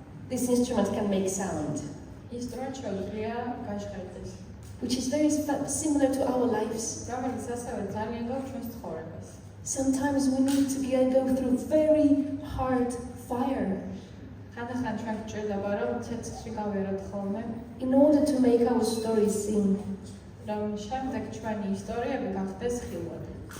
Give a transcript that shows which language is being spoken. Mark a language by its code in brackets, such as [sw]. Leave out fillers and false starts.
[en] this instrument can make sound, [ka] ინსტრუმენტ შეუძლია გაჟღერდეს, [en] which is very similar to our lives. [ka] რომელიც ასევე ძალიან გავს ჩვენს ცხოვრებას. [en] Sometimes we need to go through very hard fire [ka] ხანდახან ჩვენ გვჭირდება რომ ცეცხლში გავეროთ ხოლმე, [en] in order to make our stories sing. [ka] რომ შემდეგ ჩვენი ისტორიები გახდეს ხილვადი.